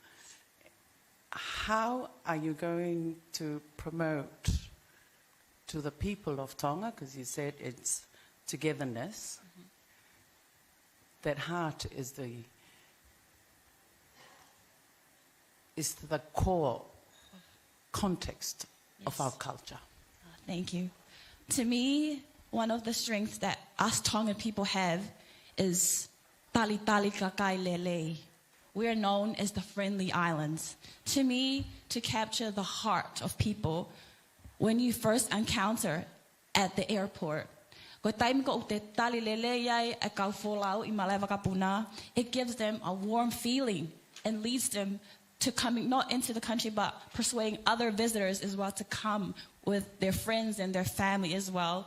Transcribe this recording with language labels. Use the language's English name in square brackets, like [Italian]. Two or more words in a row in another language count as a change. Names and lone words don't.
[English] How are you going to promote to the people of Tonga, because you said it's togetherness, that heart is the core context of our culture? Thank you. To me, one of the strengths that us Tongan people have is [Tongan] tali tali kakai lele. [English] We are known as the friendly islands. To me, to capture the heart of people, when you first encounter at the airport, it gives them a warm feeling and leads them to coming not into the country but persuading other visitors as well to come with their friends and their family as well.